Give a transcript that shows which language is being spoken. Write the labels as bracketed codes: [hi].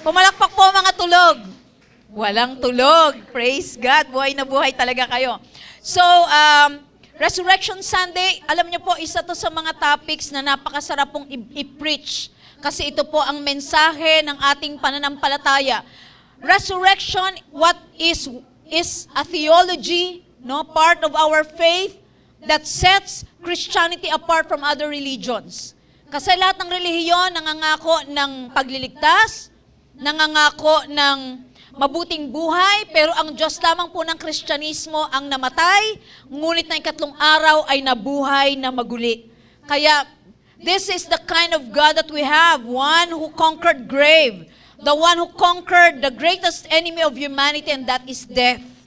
[tl] Pumalakpak po mga tulog. Walang tulog. [en] Praise God. [tl] Buhay na buhay talaga kayo. So, Resurrection Sunday, alam niyo po, isa to sa mga topics na napakasarap pong i-preach. Kasi ito po ang mensahe ng ating pananampalataya. [en] Resurrection, what is a theology, no, part of our faith, that sets Christianity apart from other religions. [tl] Kasi lahat ng relihiyon nangangako ng pagliligtas, nangangako ng mabuting buhay, pero ang Diyos lamang po ng Kristyanismo ang namatay, ngunit na ikatlong araw ay nabuhay na maguli. [en] Kaya, this is the kind of God that we have, one who conquered grave, the one who conquered the greatest enemy of humanity, and that is death.